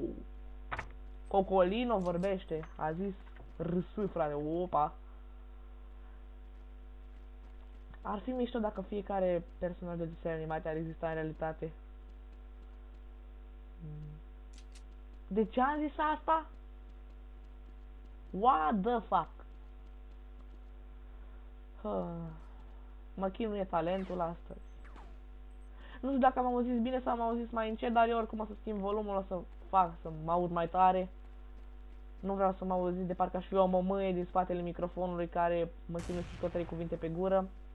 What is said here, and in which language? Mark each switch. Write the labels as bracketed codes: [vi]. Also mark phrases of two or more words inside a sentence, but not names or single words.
[ro] Cocolino vorbește. A zis râsui, frate. Opa! Ar fi mișto dacă fiecare personaj de desene animate ar exista în realitate. De ce am zis asta? [en] What the fuck? [ro] Mă chinuie talentul astăzi. Nu știu dacă m-am auzit bine sau m-am auzit mai încet, dar eu oricum o să schimb volumul, o să fac să mă aud mai tare. Nu vreau să mă auziți de parcă aș fi o mămâie din spatele microfonului care mă chinuie să scot 3 cuvinte pe gură.